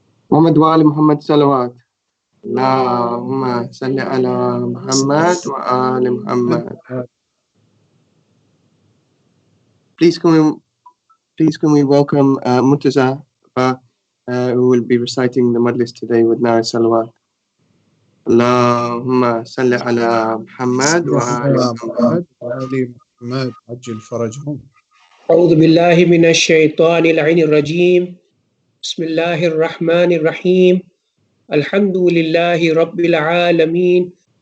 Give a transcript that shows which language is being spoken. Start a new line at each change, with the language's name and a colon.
Arabic: محمد وآل محمد صلوات. اللهم صل على محمد وآل محمد.
English: Please can we welcome Murtaza who will be reciting the Majlis today with Nara Salawat.
Arabic: اللهم صل على محمد وآل محمد وآل محمد عجل فرجهم. أعوذ بالله من الشيطان اللعين الرجيم Bismillahir Rahmanir Rahim. Alhamdulillahi Rabbil Alameen.